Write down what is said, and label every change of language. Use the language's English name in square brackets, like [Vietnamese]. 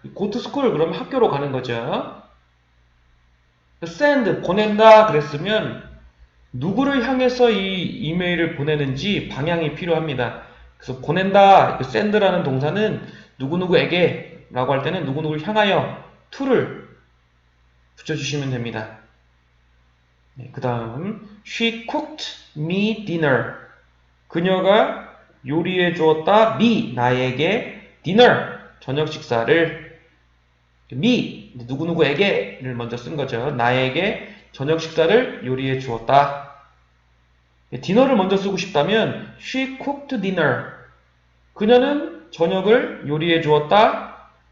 [English] go to school [Korean] 그러면 학교로 가는 거죠. send 보낸다 그랬으면 누구를 향해서 이 이메일을 보내는지 방향이 필요합니다. 그래서 보낸다, send라는 동사는 누구누구에게 라고 할 때는 누구누구를 향하여 to를 붙여주시면 됩니다. 네, 그 다음 [English] She cooked me dinner. [Korean] 그녀가 요리해 주었다 me 나에게 dinner 저녁 식사를 me 누구누구에게를 먼저 쓴 거죠. 나에게 저녁 식사를 요리해 주었다. 디너를 먼저 쓰고 싶다면 [English] she cooked dinner. [Korean] 그녀는 저녁을 요리해 주었다.